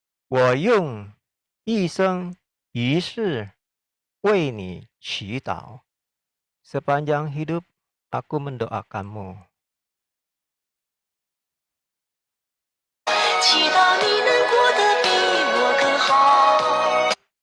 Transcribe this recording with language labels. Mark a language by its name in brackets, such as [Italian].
[Chinese] 我用一生一世为你祈祷. [Indonesian] Sepanjang hidup aku mendoakanmu. [Chinese] 祈祷你能过得比我更好。